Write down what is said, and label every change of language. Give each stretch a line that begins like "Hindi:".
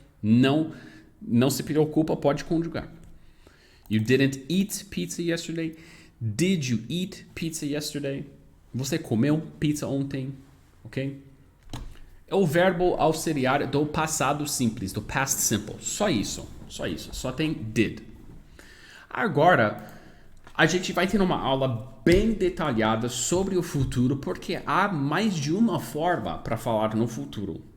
Portuguese: Não se preocupa, pode conjugar.
English: You didn't eat pizza yesterday. Did you eat pizza yesterday?
Portuguese: Você comeu pizza ontem, ok? É o verbo auxiliar do passado simples, do past simple. Só isso. Só tem did. Agora, a gente vai ter uma aula bem detalhada sobre o futuro, porque há mais de uma forma para falar no futuro.